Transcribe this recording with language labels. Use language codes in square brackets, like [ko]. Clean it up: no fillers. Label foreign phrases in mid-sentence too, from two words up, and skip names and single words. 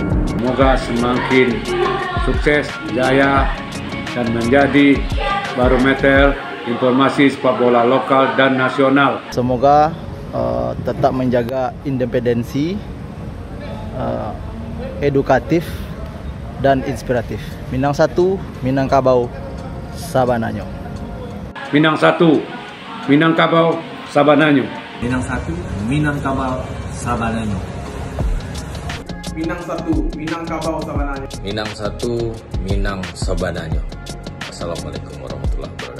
[id] Semoga semakin sukses, jaya, dan menjadi barometer informasi sepak bola lokal dan nasional. Semoga tetap menjaga independensi, edukatif, dan inspiratif. [min] Minang 1, Minangkabau, Sabananyo. Minang 1, Minangkabau, Sabananyo. Minang 1, Minangkabau, Sabananyo. Minang 1, Minangkabau, Sabananyo. Minang 1, Minang Sabananyo. [ar] السلام عليكم ورحمة الله وبركاته.